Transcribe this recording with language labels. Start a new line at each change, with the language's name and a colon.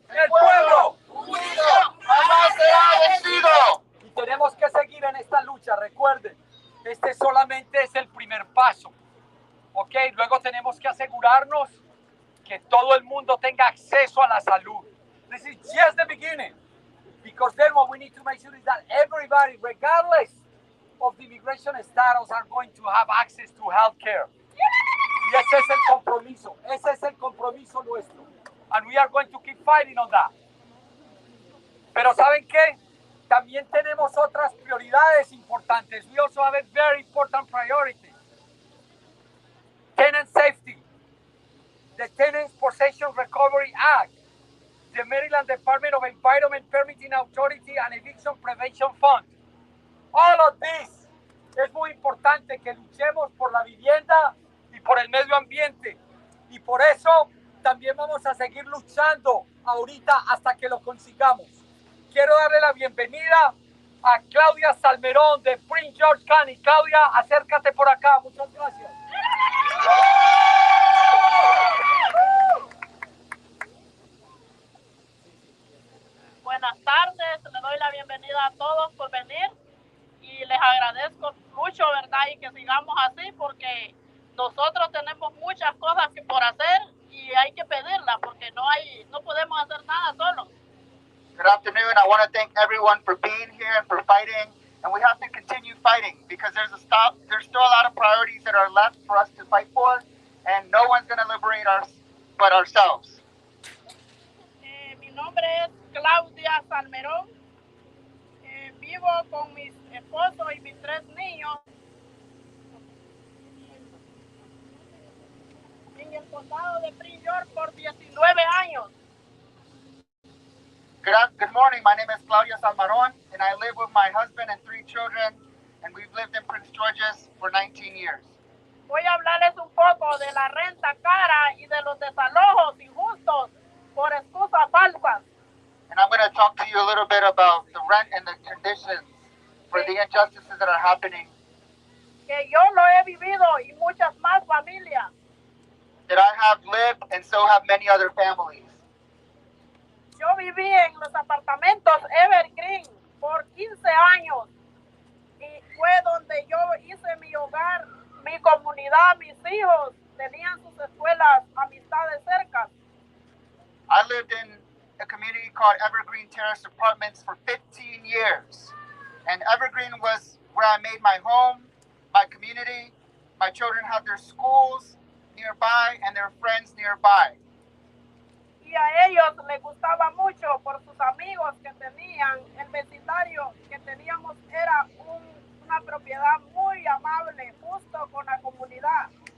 Spanish: El pueblo. Unido jamás será vencido. Y tenemos que seguir en esta lucha. Recuerden, este solamente es el primer paso. ¿Ok? Luego tenemos que asegurarnos que todo el mundo tenga acceso a la salud.
English: This is just the beginning. Because then what we need to make sure is that everybody, regardless of the immigration status, are going to have access to health care.
Spanish: Y ese es el compromiso. Ese es el compromiso nuestro.
English: And we are going to keep fighting on that.
Spanish: Pero ¿saben qué? También tenemos otras prioridades importantes.
English: We also have a very important priority. Tenant safety. The Tenants Possession Recovery Act. The Maryland Department of Environment Permitting Authority and Eviction Prevention Fund. All of this
Spanish: es muy importante que luchemos por la vivienda y por el medio ambiente. Y por eso también vamos a seguir luchando ahorita hasta que lo consigamos. Quiero darle la bienvenida a Claudia Salmerón de Prince George County. Claudia, acércate por acá. Muchas gracias. Buenas tardes, le doy la bienvenida a todos por venir y les agradezco mucho, ¿verdad? Y que sigamos así porque nosotros tenemos muchas cosas por hacer y hay que pedirlas porque no podemos hacer nada solos.
English: Good afternoon. I want to thank everyone for being here and for fighting. And we have to continue fighting because there's still a lot of priorities that are left for us to fight for. And no one's going to liberate us but ourselves.
Spanish: Mi nombre es Claudia Salmerón. Vivo con mi esposo y mis 3 niños en el condado de Prince George por 19 años.
English: Good morning. My name is Claudia Salmarón, and I live with my husband and 3 children, and we've lived in Prince George's for 19 years.
Spanish: Voy a hablarles un poco de la renta cara y de los desalojos injustos por excusas falsas.
English: And I'm going to talk to you a little bit about the rent and the conditions for the injustices that are happening.
Spanish: Que yo lo he vivido y muchas más familias.
English: that I have lived and so have many other families.
Spanish: Yo viví en los apartamentos Evergreen por 15 años y fue donde yo hice mi hogar, mi comunidad, mis hijos tenían sus escuelas, amistades cerca.
English: I lived in a community called Evergreen Terrace Apartments for 15 years. And Evergreen was where I made my home, my community. My children had their schools nearby and their friends nearby.
Spanish: Y a ellos les gustaba mucho por sus amigos que tenían. El vecindario que teníamos era una propiedad muy amable, justo con la comunidad.